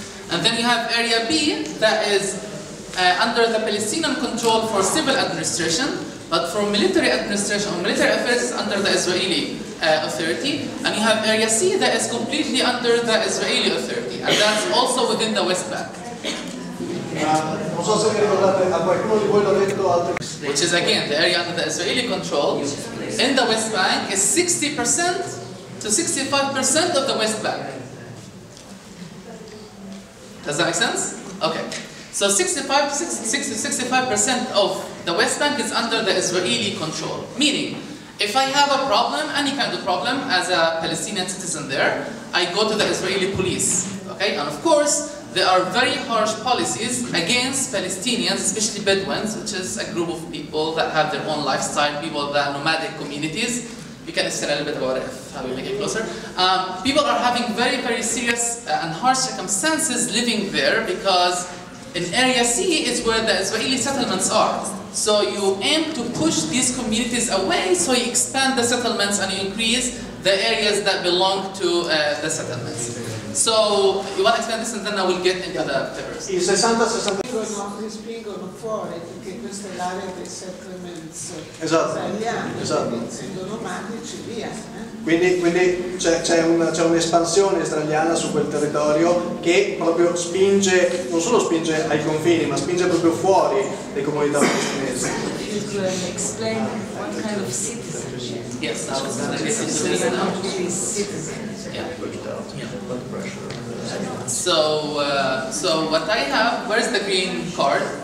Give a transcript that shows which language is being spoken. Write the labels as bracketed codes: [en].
[en] And then you have Area B that is under the Palestinian control for civil administration, but for military administration or military affairs is under the Israeli authority. And you have Area C that is completely under the Israeli authority, and that's also within the West Bank. [it] Non so se vi ricordate, a qualcuno di voi l'ho detto altre. [en] Which is again the area under the Israeli control. In the West Bank is 60% to 65% of the West Bank. Does that make sense? Okay. So 65% of the West Bank is under the Israeli control. Meaning, if I have a problem, any kind of problem, as a Palestinian citizen there, I go to the Israeli police. Okay? And of course, there are very harsh policies against Palestinians, especially Bedouins, which is a group of people that have their own lifestyle, people that are nomadic communities. You can explain a little bit about it, how we make it closer. People are having very, very serious and harsh circumstances living there because in Area C is where the Israeli settlements are. So you aim to push these communities away, so you expand the settlements and you increase the areas that belong to the settlements. So you want to explain this and then I will get into the papers. [it] Li spingono fuori perché questa è l'area dei settlements israeliani, essendo nomadici via. Quindi c'è un'espansione israeliana su quel territorio che proprio spinge, non solo spinge ai confini, ma spinge proprio fuori le comunità palestinesi. [en] Explain what kind of citizenship. Yes, I was going to get into this now. Yeah. So what I have, where's the green card?